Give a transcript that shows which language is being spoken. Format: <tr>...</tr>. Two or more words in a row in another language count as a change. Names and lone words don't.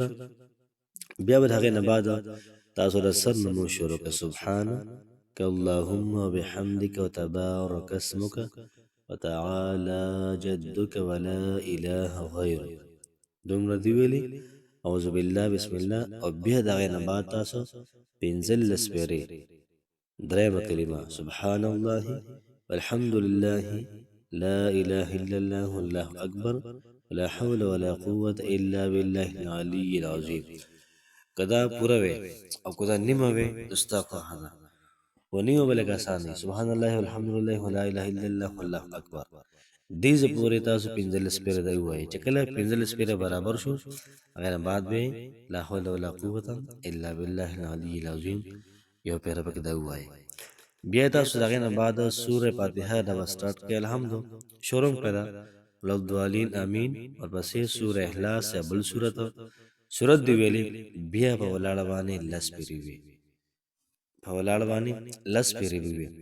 <ps>بیا به د هغې نه بعد تاسو د سر نمو شروع که</ps> <ar>سبحانک اللهم وبحمدک وتبارک اسمک وتعالی جدک ولا اله غیرک.</ar> <ps>دومره دی ویلي</ps> <ar>اعوذ بالله بسم الله.</ar> <ps>او بیا د هغې نه بعد تاسو 15 پیرې درېیمه کلمه</ps> <ar>سبحان الله والحمد لله لا اله الا الله والله اکبر ولا حول ولا قوة الا بالله العلي العظیم.</ar> <ps>که دا پوره وی او که دا نیمه وی ستا خوښه ده، و نیمه به لږ اسان دی.</ps> <ar>سبحان الله والحمد لله ولا اله الا الله والله اکبر.</ar> <ps>دې ځای پورې تاسو 15 پیره دا ووایئ. چې کله 15 پیره برابر شو، هغې نه بعد به</ps> <ar>لا حول ولا قوة الا بالله العلي العظیم</ar> <ps>یو پیره پکې دا ووایئ. بیا تاسو د هغې نه بعد سوره فاتحه دا به سټارټ کړئ. الحمد شروع کړئ ده</ps> <ar>وللضالین امین،</ar> <ps>ورپسې سوره اخلاص یا بل سورت دی ویلې، بیا په ولاړه باندې 10 پیرې وي، په ولاړه باندې 10 پیرې وي.</ps>